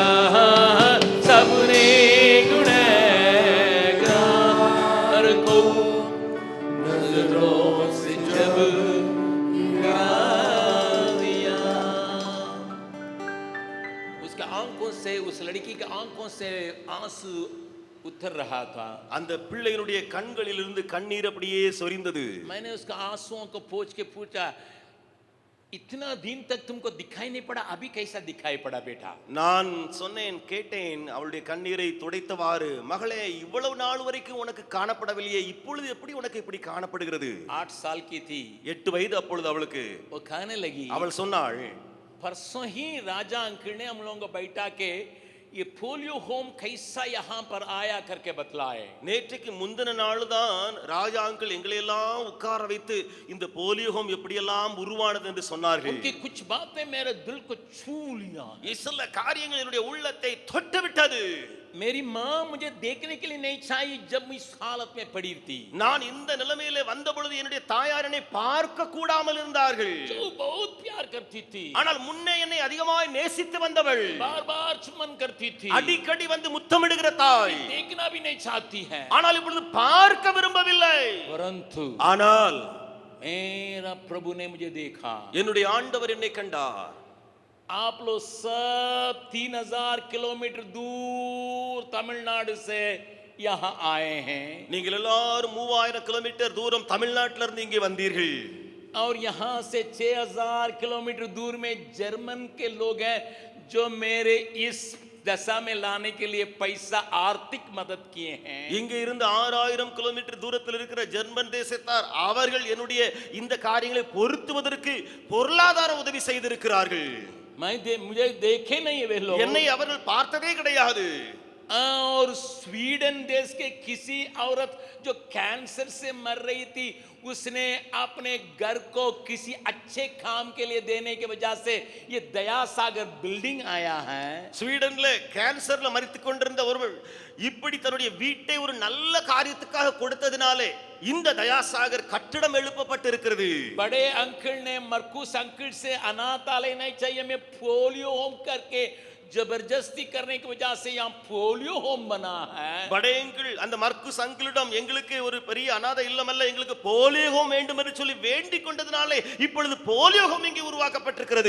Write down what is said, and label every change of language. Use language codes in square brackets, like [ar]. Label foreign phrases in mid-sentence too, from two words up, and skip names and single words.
[hi] सबने गुनहगार को नजरों से जब गिरा दिया। उसका आंखों से, उस लड़की के आंखों से आंसू उतर रहा था। [ta] அந்த பிள்ளையினுடைய கண்களிலிருந்து கண்ணீர் அப்படியே சொரிந்தது. [hi] मैंने उसका आंसुओं को पोंछ के पूछा, इतना दिन तक तुमको दिखाई नहीं पड़ा, अभी कैसा दिखाई पड़ा बेटा? [ta] நான் சொன்னேன், கேட்டேன், அவளுடைய கண்ணீரை துடைத்தவாறு, மகளே இவ்வளவு நாள் வரைக்கும் உனக்கு காணப்படவில்லையே, இப்பொழுது எப்படி உனக்கு இப்படி காணப்படுகிறது? [hi] 8 साल की थी। [ta] 8 வயது அப்பொழுது அவளுக்கு. [hi] वो कहने लगी, [ta] அவள் சொன்னாள், [hi] परसों ही राजा अंकल ने हम लोगों को बैठा के ये पोलियो होम कैसा यहाँ पर आया करके बतलाए। [ta] நேற்றுக்கு முந்தின நாள் தான் ராஜா அங்கிள் எங்களை எல்லாம் உட்கார வைத்து இந்த போலியோ ஹோம் எப்படியெல்லாம் உருவானது என்று சொன்னார்கள். [hi] उनकी कुछ बातें मेरे दिल को छू लिया। [ta] சில காரியங்கள் என்னுடைய உள்ளத்தை தொட்டு விட்டது. [hi] मेरी माँ मुझे देखने के लिए नहीं चाहिए जब मैं इस हालत में पड़ी थी। [ta] நான் இந்த நிலைமையிலே வந்த பொழுது என்னுடைய தாயார் என்னை பார்க்க கூடாமல் இருந்தார்கள். [hi] जो बहुत प्यार करती थी, [ta] ஆனால் முன்னே என்னை அதிகமாய் நேசித்து வந்தவள், [hi] बार बार चुम्बन करती थी, [ta] அடிக்கடி வந்து முத்தமிடுகிற தாய், [hi] देखना भी नहीं चाहती है। [ta] ஆனால் இப்பொழுது பார்க்க விரும்பவில்லை. [hi] परंतु [ta] ஆனால் [hi] मेरा प्रभु ने मुझे देखा। [ta] என்னுடைய ஆண்டவர் என்னை கண்டார். [hi] आप लोग सब 3000 किलोमीटर दूर तमिलनाडु से यहाँ आए हैं, [ta] நீங்கள் எல்லாரும் 3000 கிலோமீட்டர் தூரம் தமிழ்நாட்டில இருந்து இங்கே வந்தீர்கள். [hi] और यहाँ से 6000 किलोमीटर दूर में जर्मन के लोग हैं जो मेरे इस दशा में लाने के लिए पैसा आर्थिक मदद किए हैं। [ta] இங்க இருந்து 6000 கிலோமீட்டர் தூரத்தில் இருக்கிற ஜெர்மன் தேசத்தார் அவர்கள் என்னுடைய இந்த காரியங்களை பொருத்துவதற்கு பொருளாதார உதவி செய்திருக்கிறார்கள். [hi] मुझे देखे नहीं वे लोग, [ta] என்னை அவர்கள் பார்த்ததே கிடையாது. [hi] और स्वीडन देश के किसी औरत जो कैंसर से मर रही थी, उसने अपने घर को किसी अच्छे काम के लिए देने की वजह से ये दया सागर बिल्डिंग आया है। [ta] ஸ்வீடன்ல கேன்சர்ல மரித்து கொண்டிருந்த ஒருவர் இப்படி தன்னுடைய வீட்டை ஒரு நல்ல காரியத்துக்காக கொடுத்ததினாலே இந்த தயாசாகர் கட்டிடம் எழுப்பப்பட்டு இருக்கிறது. [hi] बड़े अंकल ने मरकुस अंकल से अनाथालय नहीं चाहिए, मैं पोलियो होम करके जबरदस्ती करने की वजह से यहाँ पोलियो होम बना है। [ta] बड़े अंकल அந்த மர்க்குஸ் அங்கிளிடம் எங்களுக்கு ஒரு பெரிய அநாத இல்லம் அல்ல, எங்களுக்கு போலியோ ஹோம் வேண்டும் என்று சொல்லி வேண்டிக் கொண்டதினாலே இப்பொழுது போலியோ ஹோம் இங்கே உருவாக்கப்பட்டிருக்கிறது.